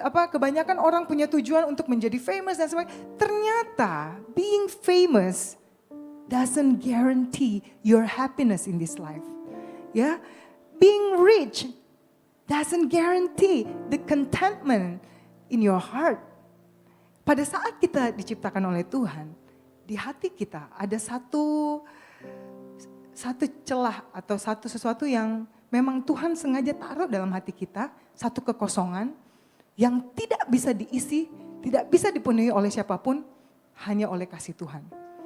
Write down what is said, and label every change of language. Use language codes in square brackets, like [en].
[id] Kebanyakan orang punya tujuan untuk menjadi famous dan sebagainya. [en] Ternyata being famous doesn't guarantee your happiness in this life. Ya, being rich doesn't guarantee the contentment in your heart. [id] Pada saat kita diciptakan oleh Tuhan, di hati kita ada satu celah atau sesuatu yang memang Tuhan sengaja taruh dalam hati kita, satu kekosongan yang tidak bisa diisi, tidak bisa dipenuhi oleh siapapun, hanya oleh kasih Tuhan.